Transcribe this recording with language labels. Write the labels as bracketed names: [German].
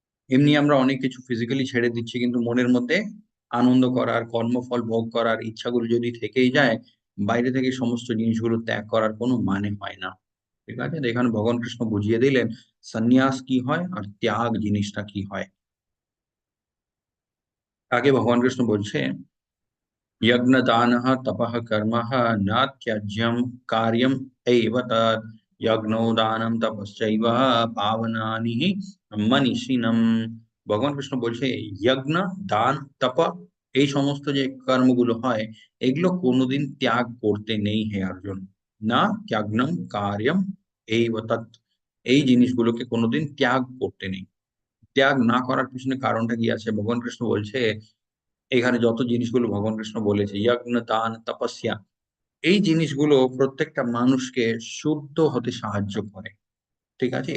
[Bangla] এমনি আমরা অনেক কিছু ফিজিক্যালি ছেড়ে দিচ্ছি, কিন্তু মনের মধ্যে আনন্দ করার, কর্মফল ভোগ করার ইচ্ছাগুলো যদি থেকেই যায়, বাইরে থেকে সমস্ত জিনিসগুলো ত্যাগ করার কোনো মানে হয় না। ঠিক আছে? তো এখানে ভগবান কৃষ্ণ বুঝিয়ে দিলেন সন্ন্যাস কি হয় আর ত্যাগ জিনিসটা কি হয়। আগে ভগবান কৃষ্ণ বলছে [Sanskrit] यज्ञ दानः तपः कर्मः न त्याज्यं कार्यम् एव तत् यज्ञो दानं तपश्चैव पावनानि हि मनीषिणम्। [Bangla] ভগবান কৃষ্ণ বলছে যজ্ঞ, দান, তপ এই সমস্ত যে কর্মগুলো হয় এগুলো কোনোদিন ত্যাগ করতে নেই হে অর্জুন। [Sanskrit] না ত্যাগ্নম কার্যম এইব তৎ, [Bangla] এই জিনিসগুলোকে কোনোদিন ত্যাগ করতে নেই। ত্যাগ না করার পিছনে কারণটা কি আছে ভগবান কৃষ্ণ বলছে, এখানে যত জিনিসগুলো ভগবান কৃষ্ণ বলেছে যজ্ঞ, দান, তপস্যা, এই জিনিসগুলো প্রত্যেকটা মানুষকে শুদ্ধ হতে সাহায্য করে। ঠিক আছে?